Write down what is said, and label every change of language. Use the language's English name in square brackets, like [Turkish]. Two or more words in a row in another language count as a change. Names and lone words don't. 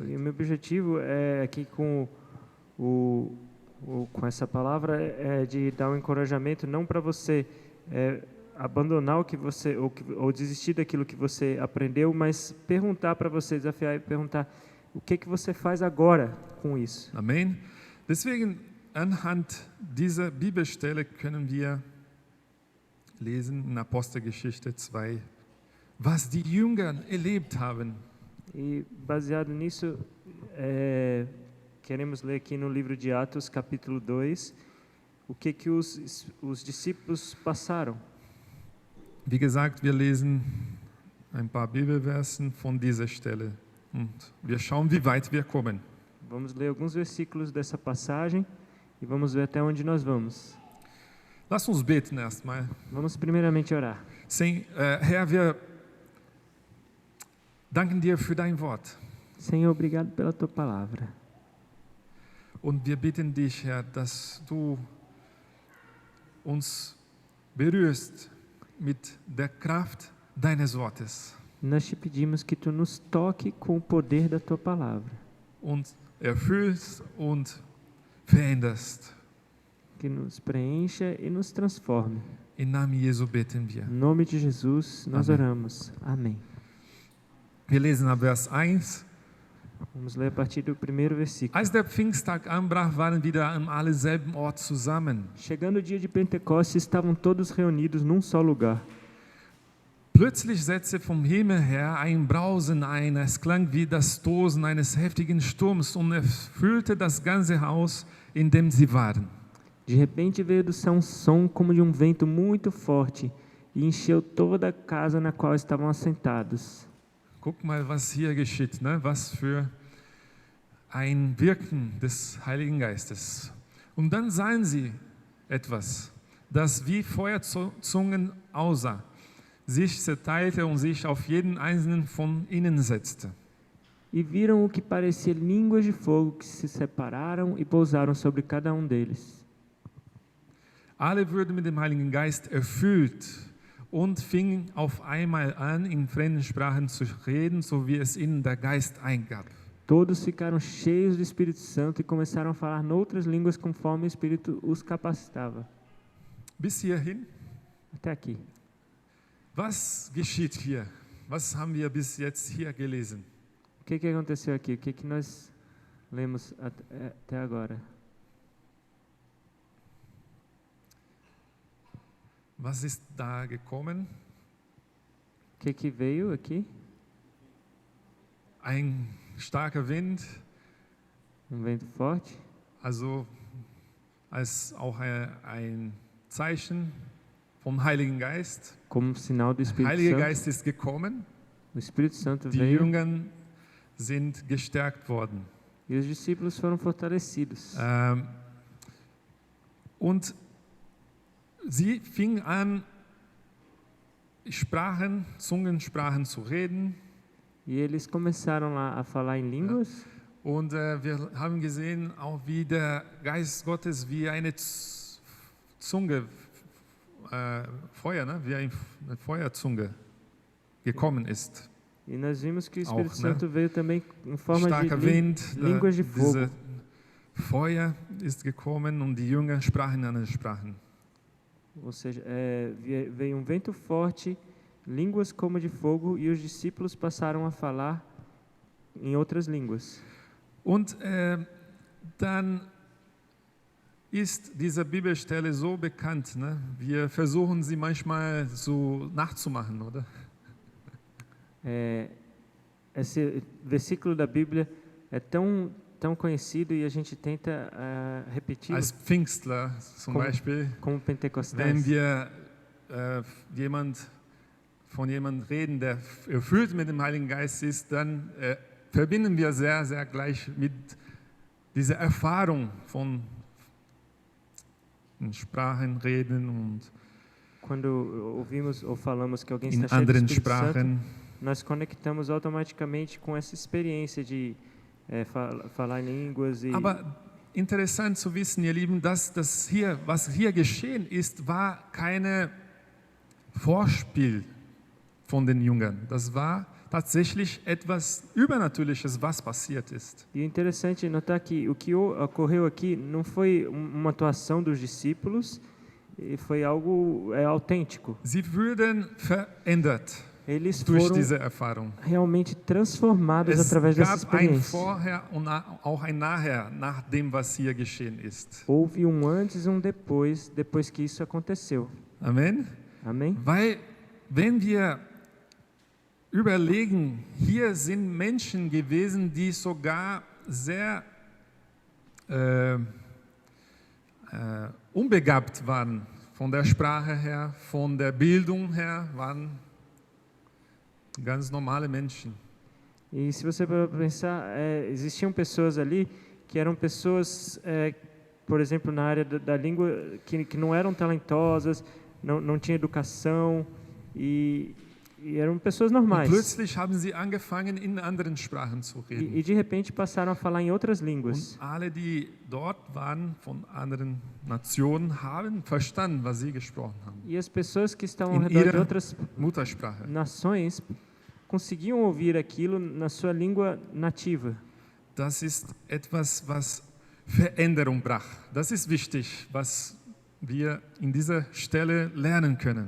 [Portuguese] E o meu objetivo é aqui com com essa palavra é de dar um encorajamento não para você abandonar o que você ou desistir daquilo que você aprendeu, mas perguntar para você, desafiar e perguntar o que você faz agora com isso. Amen. [German] Deswegen anhand dieser Bibelstelle können wir lesen in Apostelgeschichte 2, was die Jünger erlebt haben. [Portuguese] E baseado nisso, queremos ler aqui no livro de Atos, capítulo 2, o que os discípulos passaram. [German] Wie gesagt, wir lesen ein paar Bibelversen von dieser Stelle und wir schauen, wie weit wir kommen. [Portuguese] Vamos ler alguns versículos dessa passagem e vamos ver até onde nós vamos. [German] Lass uns beten erstmal. [Portuguese] Vamos primeiramente orar. [German] Herr, wir danken dir für dein Wort. [Portuguese] Senhor, obrigado pela tua palavra. [German] Und wir bitten dich, Herr, dass du uns berührst mit der Kraft deines Wortes. [Portuguese] Nós te pedimos que tu nos toque com o poder da tua palavra. [German] Und erfüllst und veränderst. [Portuguese] Que nos preencha e nos transforme. [German] Im Namen Jesu beten wir. [Portuguese] Em nome de Jesus, nós Amém. oramos. Amém. [German] Wir lesen ab Vers 1. [Portuguese] Vamos ler a partir do primeiro versículo. [German] Als der Pfingsttag anbrach, waren wieder an alle selben Ort zusammen. [Portuguese] Chegando o dia de Pentecostes, estavam todos reunidos num só lugar. [German] Plötzlich setzte vom Himmel her ein Brausen ein. Es klang wie das Tosen eines heftigen Sturms und erfüllte das ganze Haus, in dem sie waren. [Portuguese] De repente veio do céu um som como de um vento muito forte e encheu toda a casa na qual estavam assentados. [German] Guck mal, was hier geschieht, ne? Was für ein Wirken des Heiligen Geistes. Und dann sahen sie etwas, das wie Feuerzungen aussah, sich zerteilte und sich auf jeden einzelnen von ihnen setzte. [Portuguese] E viram o que parecia línguas de fogo que se separaram e pousaram sobre cada um deles. [German] Alle wurden mit dem Heiligen Geist erfüllt und fingen auf einmal an, in fremden Sprachen zu reden, so wie es ihnen der Geist eingab. [Portuguese] Todos ficaram cheios do Espírito Santo e começaram a falar noutras línguas conforme o Espírito os capacitava. [German] Bis hierhin, [Portuguese] Até aqui. [German] was geschieht hier? Was haben wir bis jetzt hier gelesen? [Portuguese] O que aconteceu aqui? O que nós lemos até agora? [German] Was ist da gekommen? [Portuguese] O que veio aqui? [German] Ein starker Wind, [Portuguese] Vento forte, [German] also als auch ein Zeichen vom Heiligen Geist. [Portuguese] como sinal do [German] Der [Portuguese] Espírito [German] Heilige [Portuguese] Santo. [German] Geist ist gekommen, [Portuguese] O Espírito Santo [German] die [Portuguese] veio [German] Jünger sind gestärkt worden. [Portuguese] e os discípulos foram fortalecidos. [German] Und sie fingen an, Zungensprachen zu reden. [Portuguese] E eles começaram lá a falar em línguas. [German] Und wir haben gesehen, auch wie der Geist Gottes wie eine Zunge, Feuer, ne? Wie eine Feuerzunge gekommen ist. [Portuguese] E nós vimos que o Espírito [German] Auch, né? [Portuguese] Santo veio também em forma de [German] Starker Wind, [Portuguese] línguas de fogo. [German] diese Feuer ist gekommen und die Jünger sprachen andere Sprachen. [Portuguese] Ou seja, veio um vento forte, línguas como de fogo, e os discípulos passaram a falar em outras línguas. [German] Und dann ist diese Bibelstelle so bekannt, ne? Wir versuchen sie manchmal so nachzumachen, oder? [Portuguese] Esse versículo da Bíblia é tão conhecido e a gente tenta repetir [German] Als Pfingstler zum Beispiel, [Portuguese] como [German] wenn [Portuguese] pentecostais. [German] wir von jemandem reden, der erfüllt mit dem Heiligen Geist ist, dann verbinden wir sehr, sehr gleich mit dieser Erfahrung von in Sprachen reden und [Portuguese] Quando ouvimos ou falamos que alguém [German] in [Portuguese] está cheio do [German] anderen [Portuguese] Espírito Santo, [German] Sprachen. [Portuguese] nós conectamos automaticamente com essa experiência de falar em línguas e [German] Aber interessant zu wissen, ihr Lieben, dass das hier, was hier geschehen ist, war keine Vorspiel von den Jüngern. Das war tatsächlich etwas Übernatürliches, was passiert ist. [Portuguese] E o interessante é notar que o que ocorreu aqui não foi uma atuação dos discípulos, e foi algo autêntico. [German] Sie würden verändert [Portuguese] Eles [German] durch [Portuguese] foram [German] diese Erfahrung. [Portuguese] realmente transformados [German] Es [Portuguese] através dessa [German] gab ein [Portuguese] experiência. [German] Vorher und auch ein Nachher, nach dem, was hier geschehen ist. [Portuguese] Houve um antes e um depois que isso aconteceu. [German] Amen. [Portuguese] Amém? [German] Weil, wenn wir überlegen, hier sind Menschen gewesen, die sogar sehr unbegabt waren, von der Sprache her, von der Bildung her, waren ganz normale Menschen. [Portuguese] E se você for pensar, existiam pessoas ali que eram pessoas, por exemplo, na área da língua, que não eram talentosas, não tinham educação e eram pessoas [German] Und [Portuguese] normais. [German] plötzlich haben sie angefangen, in anderen Sprachen zu reden. [Portuguese] E de repente passaram a falar em outras línguas. [German] Und alle, die dort waren, von anderen Nationen, haben verstanden, was sie gesprochen haben. [Portuguese] E as pessoas que estavam ao [German] In [Portuguese] redor de [German] ihrer [Portuguese] outras [German] Muttersprache. [Portuguese] nações conseguiam ouvir aquilo na sua língua nativa. [German] Das ist etwas, was Veränderung brachte. Das ist wichtig, was wir in dieser Stelle lernen können.